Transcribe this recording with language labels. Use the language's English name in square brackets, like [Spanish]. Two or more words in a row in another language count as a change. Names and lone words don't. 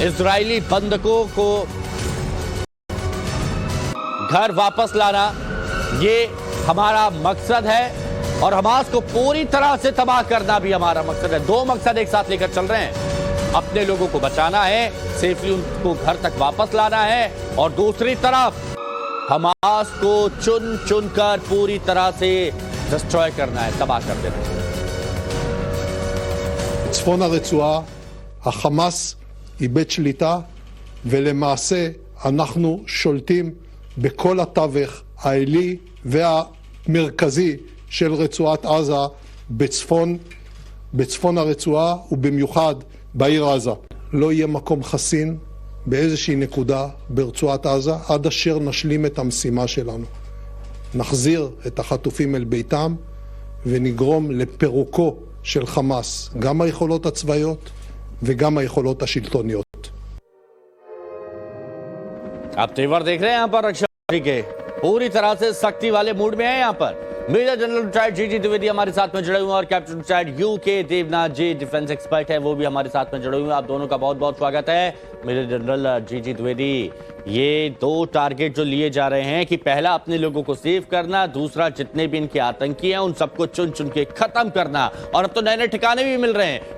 [Hindi] इजरायली बंधकों को घर वापस लाना ये हमारा मकसद है और हमास को पूरी तरह से तबाह करना भी हमारा मकसद है। दो मकसद एक साथ लेकर चल रहे हैं। अपने लोगों को बचाना है, सेफली उनको घर तक वापस लाना है, और दूसरी तरफ हमास को चुन चुन कर पूरी तरह से डिस्ट्रॉय करना है, तबाह कर देना है। [Hebrew] צפון הרצועה, החמאס איבד שליטה, ולמעשה אנחנו שולטים בכל התווך העילי והמרכזי של רצועת עזה בצפון הרצועה ובמיוחד בעיר עזה. לא יהיה מקום חסין באיזושהי נקודה ברצועת עזה עד אשר נשלים את המשימה שלנו. נחזיר את החטופים אל ביתם ונגרום לפירוקו של חמאס, גם היכולות הצבאיות וגם היכולות השלטוניות. [Hindi] आप तेवर देख रहे हैं यहाँ पर रक्षा मंत्री के पूरी तरह से सख्ती वाले मूड में है। यहाँ पर [English] major general retired [Hindi] जीजी द्विवेदी हमारे साथ में जुड़े हुए हैं और [English] captain retired [Hindi] यूके देवनाथ जी [English] defense expert [Hindi] है, वो भी हमारे साथ में जुड़े हुए हैं। आप दोनों का बहुत बहुत स्वागत है। [English] major general [Hindi] जीजी द्विवेदी, ये दो टारगेट जो लिए जा रहे हैं कि पहला अपने लोगों को सेव करना, दूसरा जितने भी इनके आतंकी हैं उन सबको चुन चुन के खत्म करना, और अब तो नए नए ठिकाने भी मिल रहे हैं।